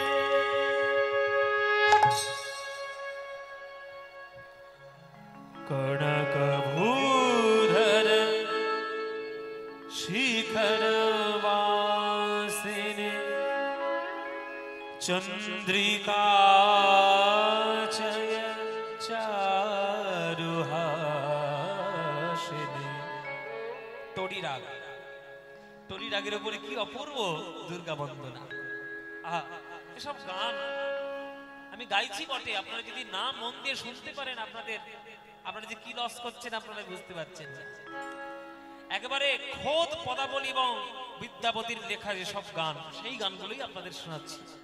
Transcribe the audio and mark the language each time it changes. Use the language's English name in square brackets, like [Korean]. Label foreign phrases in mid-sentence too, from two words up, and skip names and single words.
[Sanskrit] कनकभूधर शिखरवासिने चंद्रिका चय चारुहासिने। [Bangla] टोडी राग, टोडी रागের উপরে কি অপূর্ব দুর্গা বন্দনা। এসব গান আমি গাইছি বটে, আপনারা যদি না মন দিয়ে শুনতে পারেন, আপনারা যে কি লস করছেন আপনারা বুঝতে পারছেন না। একেবারে খোদ পদাবলী এবং বিদ্যাপতির লেখা যেসব গান, সেই গানগুলোই আপনাদের শোনাচ্ছি।